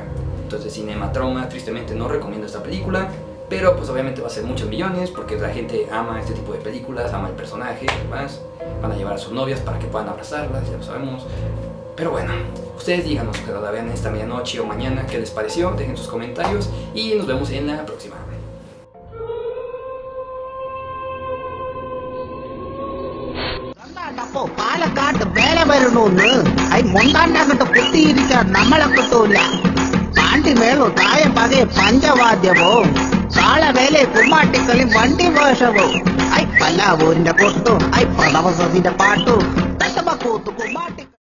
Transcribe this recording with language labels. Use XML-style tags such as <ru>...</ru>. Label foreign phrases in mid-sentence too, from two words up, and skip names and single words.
<es>Entonces, Cinema Trauma, tristemente no recomiendo esta película, pero pues obviamente va a ser muchos millones porque la gente ama este tipo de películas, ama el personaje y demás. Van a llevar a sus novias para que puedan abrazarlas, ya lo sabemos. Pero bueno, ustedes díganos cuando la vean esta medianoche o mañana qué les pareció, dejen sus comentarios y nos vemos en la próxima.</es> <ml>പാലക്കാട്ട് വേല വരണോന്ന് മുണ്ടാണ്ടാകട്ടെ കുത്തിയിരിക്കാൻ നമ്മളെ കിട്ടൂല. പാണ്ടി മേളോ തായ പകയെ പഞ്ചവാദ്യമോ കാളവേലെ കുമ്മാട്ടിക്കളി വണ്ടി വേഷമോ പല്ലാവൂരിന്റെ കൊട്ടും പടവസത്തിന്റെ പാട്ടും തട്ടമക്കൂത്ത് കുമ്മാട്ടി.</ml>